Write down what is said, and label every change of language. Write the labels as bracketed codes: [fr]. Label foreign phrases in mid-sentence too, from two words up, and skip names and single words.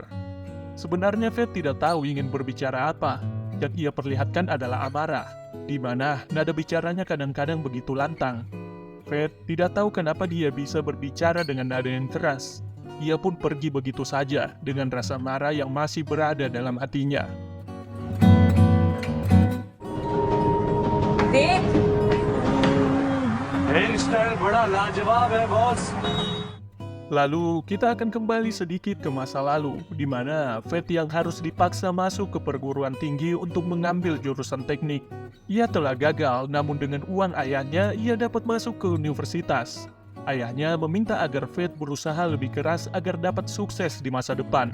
[id] Sebenarnya Fate tidak tahu ingin berbicara apa. Yang ia perlihatkan adalah amarah, di mana nada bicaranya kadang-kadang begitu lantang. Fate tidak tahu kenapa dia bisa berbicara dengan nada yang keras. Ia pun pergi begitu saja dengan rasa marah yang masih berada dalam hatinya. [hi] हेयर बड़ा लाजवाब है बॉस। [id] Lalu, kita akan kembali sedikit ke masa lalu, di mana Fate yang harus dipaksa masuk ke perguruan tinggi untuk mengambil jurusan teknik. Ia telah gagal, namun dengan uang ayahnya, ia dapat masuk ke universitas. Ayahnya meminta agar Fate berusaha lebih keras agar dapat sukses di masa depan.